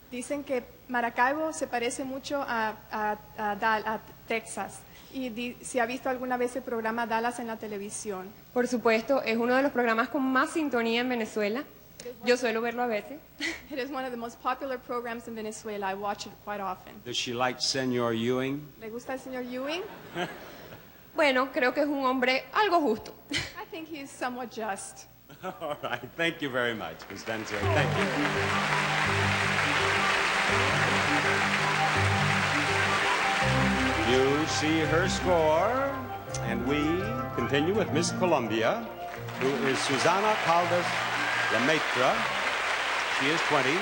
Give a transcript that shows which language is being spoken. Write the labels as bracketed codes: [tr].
[es] Dicen que Maracaibo se parece mucho a Texas. Y si ha visto alguna vez el programa Dallas en la televisión. Por supuesto, es uno de los programas con más sintonía en Venezuela. Yo suelo verlo a veces. [en] It is one of the most popular programs in Venezuela. I watch it quite often. Does she like Senor Ewing? [es] ¿Le gusta el señor Ewing? Bueno, creo que es un hombre algo justo. [en] I think he's somewhat just. All right. Thank you very much, Ms. Densor. Thank you. You see her score, and we continue with Miss Colombia, who is Susana Caldas Lemaitre. She is 20.